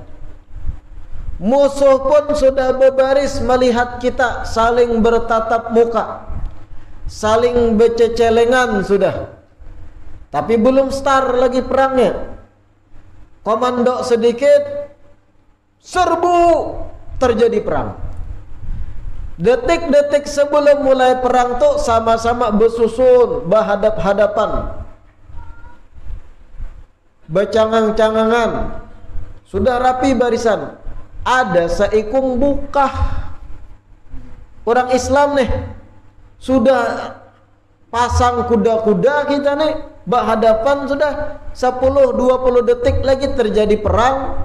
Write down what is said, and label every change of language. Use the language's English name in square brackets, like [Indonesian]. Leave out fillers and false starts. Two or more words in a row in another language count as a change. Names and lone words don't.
[Banjar] Musuh pun sudah berbaris melihat kita saling bertatap muka, saling bercecelengan sudah. Tapi belum start lagi perangnya. Komando sedikit, serbu, terjadi perang. Detik-detik sebelum mulai perang tuh sama-sama bersusun, berhadap-hadapan, bercangang-cangangan, sudah rapi barisan. Ada seikung bukah. Orang Islam nih sudah pasang kuda-kuda kita nih, berhadapan sudah 10-20 detik lagi terjadi perang.